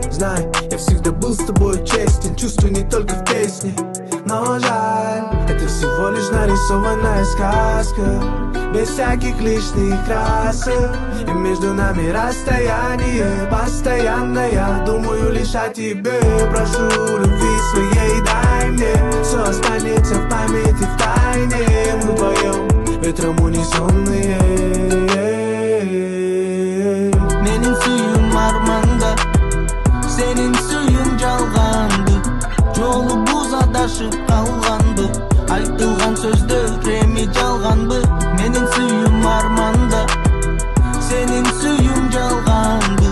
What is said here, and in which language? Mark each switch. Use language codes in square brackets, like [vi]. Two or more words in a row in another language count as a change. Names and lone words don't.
[ru] Знай, я всегда был с тобой честен. Чувствую не только в песне, но жаль, это всего лишь нарисованная сказка, без всяких лишних красок. И между нами расстояние постоянное. Думаю лишь о тебе, прошу любви своей, дай мне. Все останется в памяти в тайне. Мы вдвоем ветром унесенные. [ky] Менин сүйүм арманда, сенин сүйүң жалганды. Жолубуз адашып калганбы? Айтылган сөздөр эми жалганбы? Менин сүйүм арманда, сенин сүйүң жалганбы?